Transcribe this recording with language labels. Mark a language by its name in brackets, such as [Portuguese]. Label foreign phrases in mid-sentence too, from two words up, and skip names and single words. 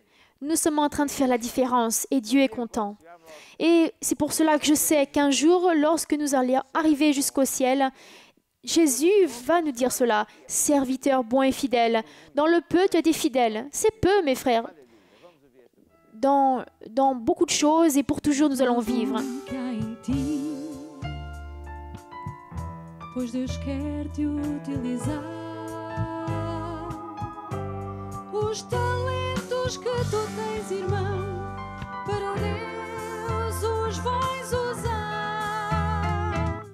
[French] Nous sommes en train de faire la différence et Dieu est content. Et c'est pour cela que je sais qu'un jour, lorsque nous allons arriver jusqu'au ciel, Jésus va nous dire cela, serviteur bon et fidèle. Dans le peu, tu as été fidèle. C'est peu, mes frères. Dans beaucoup de choses et pour toujours, nous allons vivre. [Portuguese] Pois Deus quer te utilizar os talentos que tu tens, irmão, para Deus os vais usar.